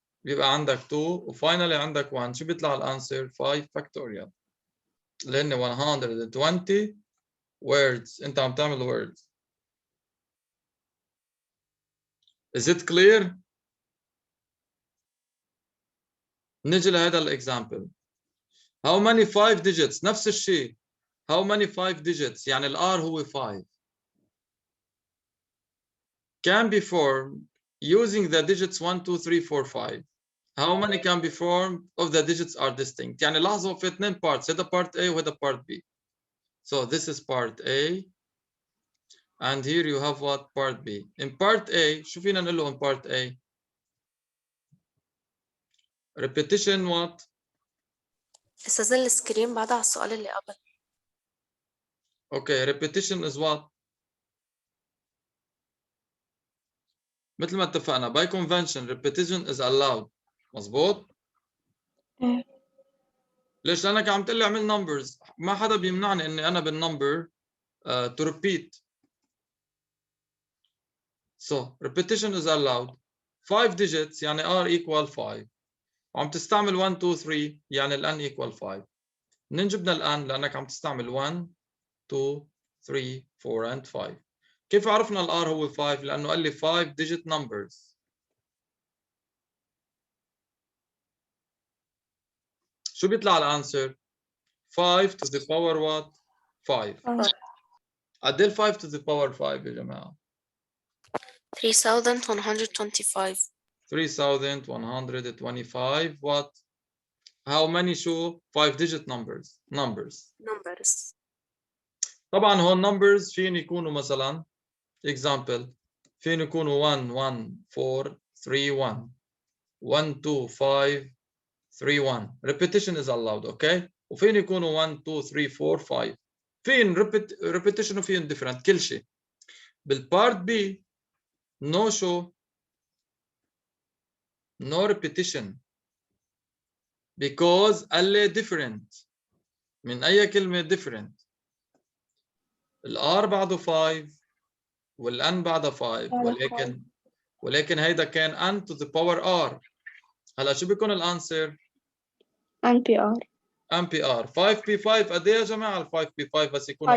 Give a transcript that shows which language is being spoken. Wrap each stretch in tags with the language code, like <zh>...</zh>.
<ar>بيبقى عندك 2 وفاينلي عندك 1. شو بيطلع الانسر؟ 5 factorial. لأن 120 words. أنت عم تعمل words.</ar> <en>Is it clear؟</en> <ar>نجي لهذا الإكزامبل.</ar> <en>How many 5 digits؟</en> <ar>نفس الشيء.</ar> <en>How many 5 digits؟</en> <ar>يعني الR هو 5.</ar> <en>Can be formed using the digits 1 2 3 4 5. How many can be formed of the digits are distinct؟</en> <ar>يعني لاحظوا في 2 parts.</ar> <en>هذا part A وهذا part B. So this is part A. And here you have what? Part B. In part A</en> <ar>شو فينا نقول له</ar> <en>in part A؟ repetition what؟</en> <ar>استاذ السكرين بعد على السؤال اللي قبل.</ar> <en>Okay, repetition is what؟</en> <ar>مثل ما اتفقنا</ar> <en>by convention repetition is allowed.</en> <ar>مظبوط؟ ليش؟ لأنك عم تقول لي اعمل numbers. ما حدا بيمنعني إني أنا بالنمبر</ar> <en>to repeat. So repetition is allowed. 5 digits يعني R equal 5.</en> <ar>وعم تستعمل 1 2 3 يعني ال N equal 5. منين جبنا ال N؟ لأنك عم تستعمل 1 2 3 4 and 5. كيف عرفنا ال R هو 5؟ لأنه قال لي 5 digit numbers. شو بيطلع الانسر؟ 5</ar> <en>to the power what؟</en> <ar>5. قد ايه ال 5 to the power 5 يا جماعة؟</ar> <en>3125. 3125 what؟ How many شو؟ 5 digit numbers. numbers.</en> <ar>طبعا هون numbers فين يكونوا مثلا example فين يكونوا 1 1 4 3 1 1 2 5 3 1.</ar> <en>repetition is allowed. okay.</en> <ar>وفين يكونوا 1 2 3 4 5. فين repetition وفين different كل شيء.</ar> <en>بالبارت B no show no repetition because قال لي different.</en> <ar>من أي كلمة different؟ الR بعده 5 والN بعده 5 ولكن هيدا كان N</ar> <en>to the power R.</en> <ar>هلا شو بيكون الانسر؟</ar> <en>NPR.</en> <ar>NPR 5P5 قد ايه يا جماعة ال 5P5 بس يكونوا</ar>